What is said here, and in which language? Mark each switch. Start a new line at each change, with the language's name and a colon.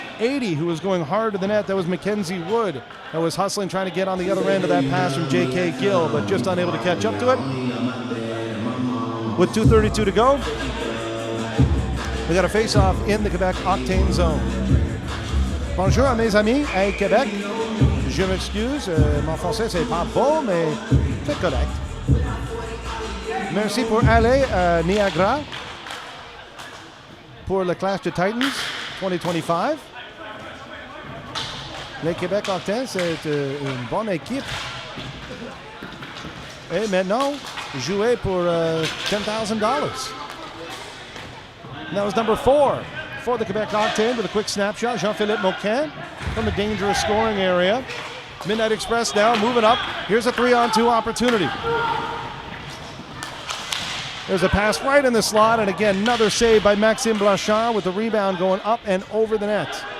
English: 80 who was going hard to the net. That was Mackenzie Wood that was hustling, trying to get on the other end of that pass from J.K. Gill, but just unable to catch up to it. With 2:32 to go, we got a face-off in the Quebec Octane zone.
French: Bonjour à mes amis à Québec. Je m'excuse, mon français c'est pas bon, mais c'est correct. Merci pour aller à Niagara pour le Clash de Titans 2025. Le Québec Octane, c'est une bonne équipe. Et maintenant, jouer pour $10,000.
English: And that was number 4 for the Quebec Octane with a quick snapshot. Jean-Philippe Moquin from the dangerous scoring area. Midnight Express now moving up. Here's a 3-on-2 opportunity. There's a pass right in the slot, and again, another save by Maxime Blanchard with the rebound going up and over the net.